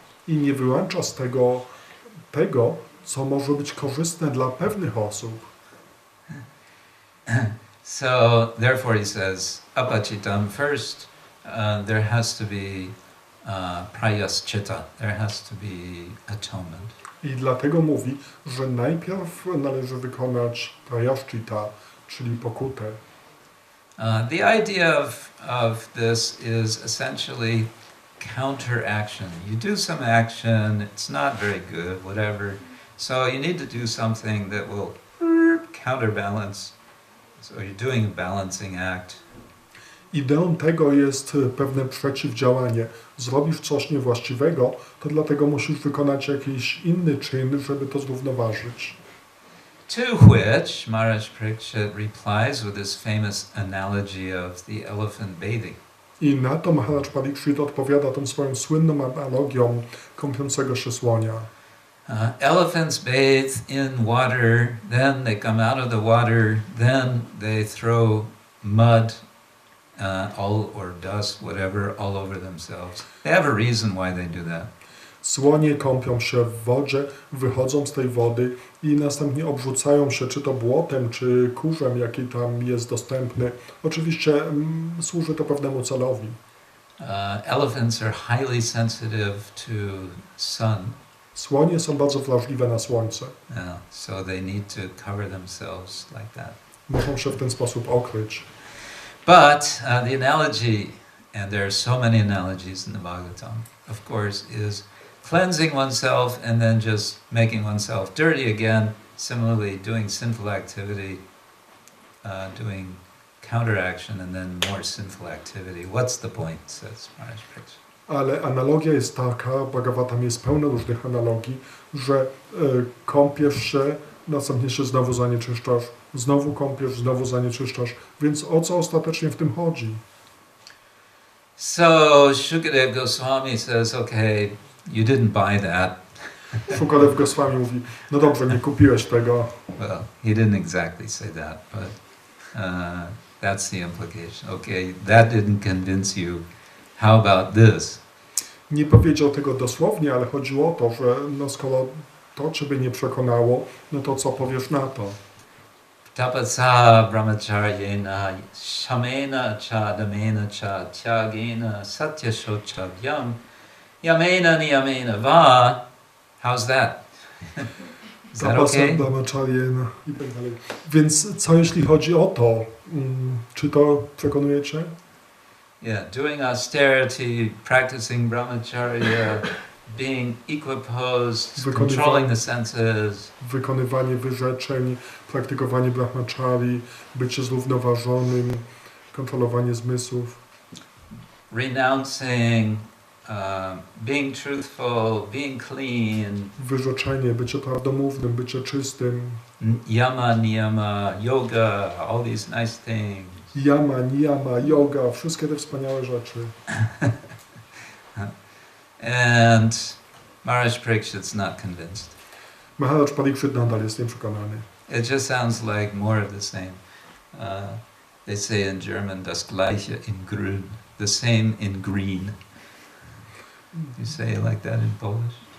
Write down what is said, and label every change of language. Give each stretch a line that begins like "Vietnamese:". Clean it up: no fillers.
Polish: I nie wyłącza z tego, co może być korzystne dla pewnych osób.
English: So therefore he says, apachitam, first there has to be prayaschita, there has to be atonement.
Polish: I dlatego mówi, że najpierw należy wykonać prayaschita, czyli pokutę.
English: The idea of this is essentially counteraction. You do some action, it's not very good, whatever. So you need to do something that will counterbalance. So you're doing a balancing act.
Polish: Ideą tego jest pewne przeciwdziałanie. Zrobisz coś niewłaściwego, to dlatego musisz wykonać jakiś inny czyn, żeby to zrównoważyć.
English: To which Swami-Przeglad replies with this famous analogy of the elephant bathing.
Polish: I na to Maharaj Parikshit odpowiada tą swoją słynną analogią kąpiącego się słonia.
English: Elephants bathe in water, then they come out of the water, then they throw mud or dust, whatever, all over themselves. They have a reason why they do that.
Polish: Słonie kąpią się w wodzie, wychodzą z tej wody i następnie obrzucają się czy to błotem, czy kurzem, jaki tam jest dostępny. Oczywiście służy to pewnemu celowi.
English: Elephants are highly sensitive to sun.
Polish: Słonie są bardzo wrażliwe na słońce.
English: So they need to cover themselves like that.
Polish: Muszą się w ten sposób okryć.
English: But the analogy, and there are so many analogies in the Bhagavatam, of course, is cleansing oneself and then just making oneself dirty again. Similarly, doing sinful activity, doing counteraction, and then more sinful activity. What's the point, says Maharaj Prikshit.
Polish: Ale analogia jest taka, Bhagavatam jest pełno różnych analogii, że kąpiesz się, następnie się znowu zanieczyszczasz, znowu kąpiesz, znowu zanieczyszczasz. Więc o co ostatecznie w tym chodzi?
English: So Shukadeva Goswami says, okay, you didn't buy that.
Polish: Shukadev Goswami mówi, no dobrze, nie kupiłeś tego.
English: Well, he didn't exactly say that, but that's the implication. Okay, that didn't convince you. How about this?
Polish: Nie powiedział tego dosłownie, ale chodziło o to, że no skoro to Ciebie nie przekonało, no to co powiesz na to?
Sanskrit: Tapasa brahmacharyena shamena cha damena cha tyagena satyashochavyam yamena niyamena va.
English: How's that? Is that okay?
Polish: Brahmacharyena i tak dalej. Więc co jeśli chodzi o to? Czy to przekonuje Cię?
English: Yeah, doing austerity, practicing brahmacharya, being equiposed, controlling the senses.
Polish: Wykonywanie wyrzeczeń, praktykowanie brahmachari, bycie zrównoważonym, kontrolowanie zmysłów.
English: Renouncing, being truthful, being clean.
Polish: Wyrzeczenie, bycie prawdomównym, bycie czystym.
English: Yama, niyama, yoga, all these nice things.
Polish: Yama, niyama, yoga, wszystkie te wspaniałe rzeczy.
English: And Maharaj Parikshit's not convinced.
Polish: Maharaj Parikshit nadal jest nieprzekonany.
English: It just sounds like more of the same. They say in German,
German: das Gleiche in grün,
English: the same in green. You say it like that in Polish?